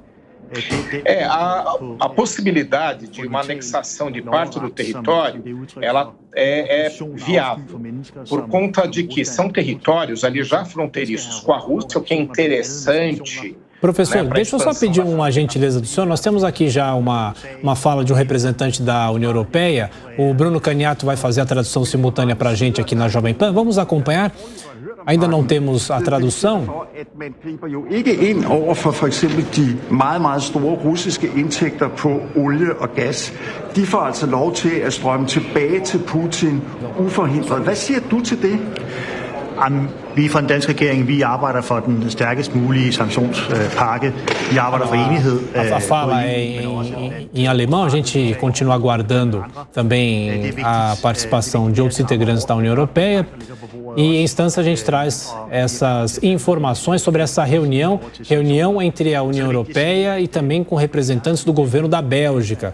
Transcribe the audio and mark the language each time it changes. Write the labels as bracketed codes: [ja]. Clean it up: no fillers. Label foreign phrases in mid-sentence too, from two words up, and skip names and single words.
[pt] A possibilidade de uma anexação de parte do território, ela é viável, por conta de que são territórios ali já fronteiriços com a Rússia, o que é interessante. Professor, deixa eu só pedir uma gentileza do senhor. Nós temos aqui já uma fala de um representante da União Europeia. O Bruno Caniato vai fazer a tradução simultânea para a gente aqui na Jovem Pan. Vamos acompanhar? Ainda não temos a tradução. [da] Man griber jo ikke ind over for eksempel de meget store russiske indtægter på olie og gas. De får altså lov til at strømme tilbage til Putin uforhindret. Hvad siger du til det? Vi fra den danske regering, vi arbejder for den stærkest mulige sanktionspakke. Vi arbejder for enighed. [pt] A fala é em alemão, a gente continua aguardando também a participação de outros integrantes da União Europeia. E em instância a gente traz essas informações sobre essa reunião entre a União Europeia e também com representantes do governo da Bélgica.